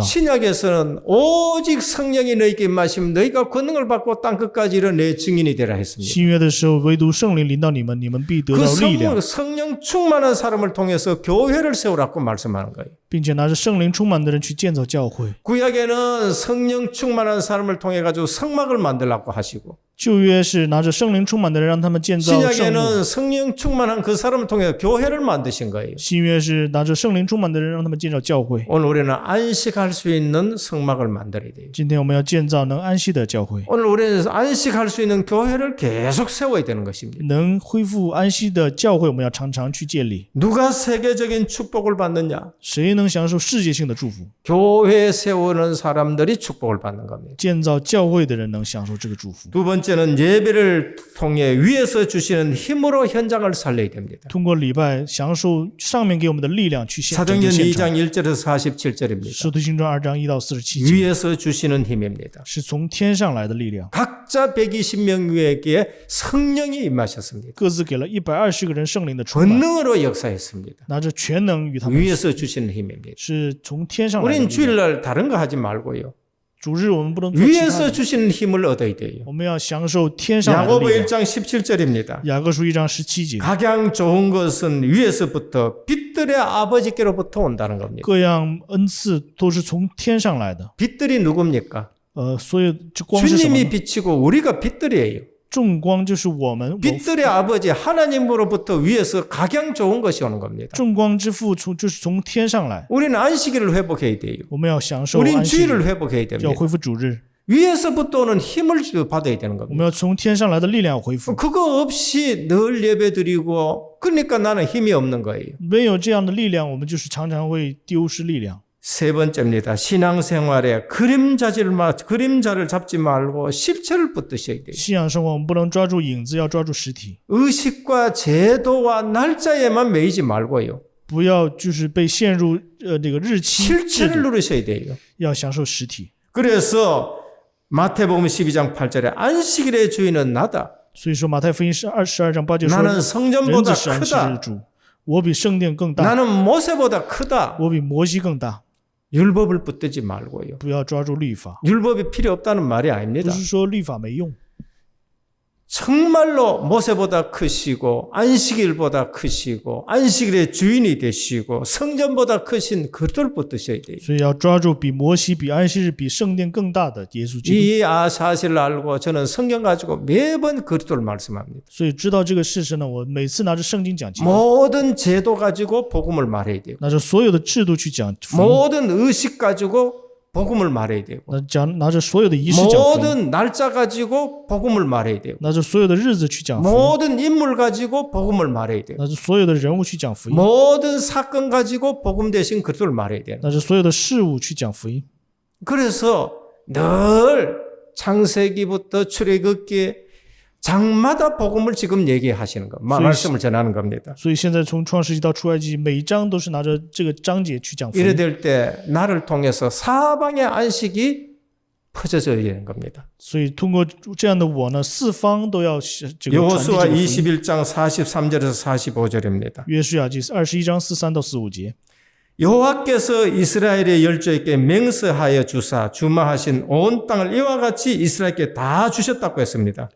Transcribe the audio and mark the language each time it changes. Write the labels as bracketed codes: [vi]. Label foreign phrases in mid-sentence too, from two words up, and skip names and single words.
[ko] 신약에서는 오직 성령이 너희에게 임하시면 너희가 권능을 받고 땅끝까지 이르러 내 증인이 되라 했습니다. [zh] 新约的时候，唯独圣灵临到你们，你们必得 [ko] 그 [zh] 到力量， [ko] 성령 충만한 사람을 통해서 교회를 세우라고 말씀하는 거예요. [zh] 并且拿着圣灵充满的人去建造教会。 [ko] 구약에는 성령 충만한 사람을 통해 가지고 성막을 만들라고 하시고 [zh] 旧约是拿着圣灵充满的人，让他们建造圣幕。 [ko] 신약에는 성령 충만한 그 사람을 통해 교회를 만드신 거예요. [zh] 新约是拿着圣灵充满的人，让他们建造教会。 [ko] 오늘 우리는 안식할 수 있는 성막을 만들어야 돼요. [zh] 今天我们要建造能安息的教会， [ko] 오늘 우리는 안식할 수 있는 교회를 계속 세워야 되는 것입니다. [zh] 能恢复安息的教会，我们要常常去建立。 [ko] 누가 세계적인 축복을 받느냐? [zh] 谁能享受世界性的祝福？ [ko] 교회 세우는 사람들이 축복을 받는 겁니다. [zh] 建造教会的人能享受这个祝福。 [ko] 두 번째는 예배를 통해 위에서 주시는 힘으로 현장을 살려야 됩니다. [zh] 通过礼拜享受上面给我们的力量去拯救 [ko] 사도행전 [zh] 现场。 [ko] 2장 1절에서 47절입니다. [zh] 使徒行传2章1到47节， [ko] 위에서 주시는 힘입니다. [zh] 是从天上来的力量， [ko] 각자 120명에게 성령이 임하셨습니다. [zh] 各自给了120个人圣灵的充满， [ko] 권능으로 역사했습니다. [zh] 拿着全能与他们， [ko] 위에서 주시는 힘입니다. [zh] 是从天上来的 [ko] 우리는 [zh] 力量。 [ko] 주일날 다른 거 하지 말고요. [zh] 主日我们不能做其他 [ko] 위에서 [zh] 的， [ko] 주시는 힘을 얻어야 돼요. [zh] 我们要享受天上来的 [ko] 야고보 [zh] 力量。 [ko] 1장 17절입니다. [zh] 雅各书1章17节， [ko] 각양 좋은 것은 위에서부터 빛들의 아버지께로부터 온다는 겁니다. [zh] 各样恩赐都是从天上来的。 [ko] 빛들이 누굽니까? [zh] 所以这光是什么 [ko] 주님이 [zh] 呢？ [ko] 빛이고 우리가 빛들이에요. [zh] 众光就是我们， [ko] 빛들의 아버지 하나님으로부터 위에서 각양 좋은 것이 오는 겁니다. [zh] 众光之父就是从天上来， [ko] 우리는 안식일을 회복해야 돼요. [zh] 我们要享受 [ko] 우리는 [zh] 安息日， [ko] 주일을 회복해야 [zh] 要 [ko] 됩니다. [zh] 恢复主日， [ko] 위에서부터 오는 힘을 받아야 되는 [zh] 我 [ko] 겁니다. [zh] 们要从天上来的力量恢复。 [ko] 그거 없이 늘 예배드리고 그러니까 나는 힘이 없는 거예요. [zh] 没有这样的力量，我们就是常常会丢失力量。 [ko] 세 번째입니다. 신앙생활에 그림자를 잡지 말고 실체를 붙드셔야 돼요. [zh] 信仰生活，我们不能抓住影子，要抓住实体， [ko] 의식과 제도와 날짜에만 매이지 말고요. [zh] 不要就是被陷入这个日期制 [ko] 실체를 [zh] 度， [ko] 누리셔야 돼요. [zh] 要享受实体。 [ko] 그래서 마태복음 12장 8절에 안식일의 주인은 나다. [zh] 所以说马太福音22章8节说， [ko] 나는 [zh] 人 [ko] 성전보다 [zh] 子是安息日 [ko] 크다. [zh] 主，我比圣殿更大， [ko] 나는 모세보다 크다. [zh] 我比摩西更大。 [ko] 율법을 붙들지 말고요. [zh] 不要抓住律法， [ko] 율법이 필요 없다는 말이 [zh] 不 [ko] 아닙니다. [zh] 是说律法没用， [ko] 정말로 모세보다 크시고 안식일보다 크시고 안식일의 주인이 되시고 성전보다 크신 그를 붙드셔야 돼요. [zh] 所以要抓住比摩西、比安息日、比圣殿更大的耶稣基督。 [ko] 이 사실을 알고 저는 성경 가지고 매번 그리스도를 말씀합니다. [zh] 所以知道这个事实呢，我每次拿着圣经讲基督， [ko] 모든 제도 가지고 복음을 말해야 돼요. [zh] 拿着所有的制度去讲福音， [ko] 모든 의식 가지고 복음을 말해야 되고 [zh] 拿着所有的仪式讲福音， [ko] 모든 날짜 가지고 복음을 말해야 되고 [zh] 拿着所有的日子去讲福音， [ko] 모든 인물 가지고 복음을 말해야 돼요. [zh] 拿着所有的人物去讲福音， [ko] 모든 사건 가지고 복음 대신 그리스도를 말해야 돼요. [zh] 拿着所有的事物去讲福音。 [ko] 그래서 늘 창세기부터 출애굽기 장마다 복음을 지금 얘기하시는 거, 말씀을 전하는 겁니다. [zh] 所以现在从创世纪到出埃及，每一章都是拿着这个章节去讲福 [ko] 이래 [zh] 音。 [ko] 될 때 나를 통해서 사방의 안식이 퍼져져야 되는 겁니다. [zh] 所以通过这样的我呢，四方都要这个传递 [ko] 여호수아 [zh] 这个福音。 [ko] 21장 43절에서 45절입니다. [zh] 约书亚记21章43到45节。 [ko] 여호와께서 이스라엘의 열조에게 맹세하여 주사 주마하신 온 땅을 이와 같이 이스라엘께 다 주셨다고 했습니다.